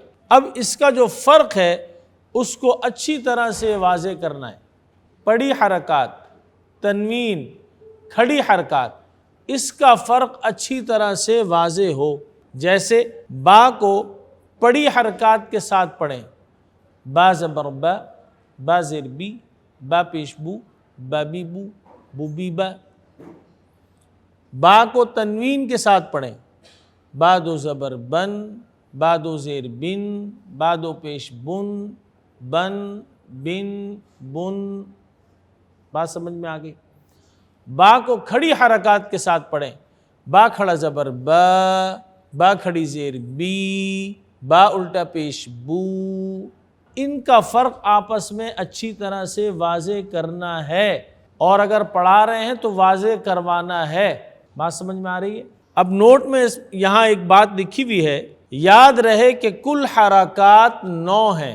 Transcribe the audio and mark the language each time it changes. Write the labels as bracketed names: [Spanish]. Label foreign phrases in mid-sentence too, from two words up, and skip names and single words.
[Urdu] اب اس کا جو فرق ہے اس کو اچھی طرح سے واضح کرنا ہے۔ پڑی حرکات، تنوین، کھڑی حرکات، اس کا فرق اچھی طرح سے واضح ہو۔ جیسے با کو پڑی حرکات کے ساتھ پڑھیں، با زبر با، با زیر بی، با پیش بو، با بی بو، بو بی با۔ با کو تنوین کے ساتھ پڑھیں، با دو زبر بن، با دو زیر بن، با دو پیش بن، بن بن بن۔ بات سمجھ میں آ گئی؟ با کو کھڑی حرکات کے ساتھ پڑھیں، با کھڑا زبر با، با کھڑی زیر بی، با الٹا پیش بو۔ ان کا فرق آپس میں اچھی طرح سے واضح کرنا ہے، اور اگر پڑھا رہے ہیں تو واضح کروانا ہے۔ بات سمجھ میں آ رہی ہے؟ اب نوٹ میں یہاں ایک بات لکھی ہوئی ہے، یاد رہے کہ کل حرکات 9 ہیں۔